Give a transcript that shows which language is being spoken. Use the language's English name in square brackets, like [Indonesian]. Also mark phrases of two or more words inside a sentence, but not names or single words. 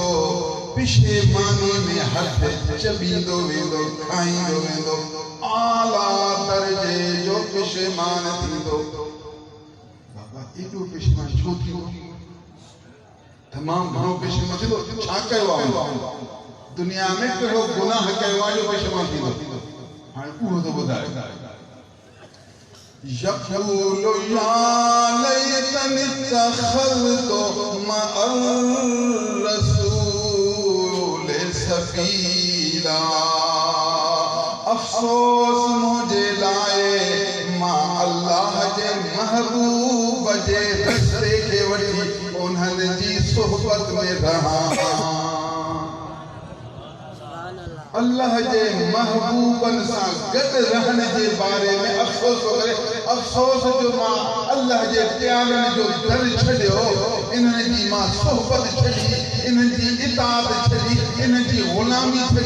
[Sindhi] पेशेमानी में हथ चबींदो वेंदो, खाईंदो वेंदो, आला दर्जे जो पेशेमान थींदो। बाबा एॾो पेशेमान छो थींदो? तमामु घणो पेशेमान थींदो, छा कयो आहे? दुनिया में कहिड़ो गुनाह कयो आहे जो पेशेमान थींदो? हाणे उहो थो ॿुधाए। [Arabic] يقول يا ليتني اتخذت مع الرسول سبيلا. [Sindhi] अफ़सोस मुझे लाए मां अल्लाह जे महबूब जे रस्ते खे वठी उन्हनि जी सोहबत में रहां। अल्लाह जे महबूबनि सां गॾु रहण जे बारे में अफ़सोस करे, अफ़सोस जो मां अल्लाह जे प्यारनि जो दर छॾियो, इन्हनि जी मां सोहबत छॾी, इन्हनि जी इताअत छॾी, इन्हनि जी ग़ुलामी छॾी।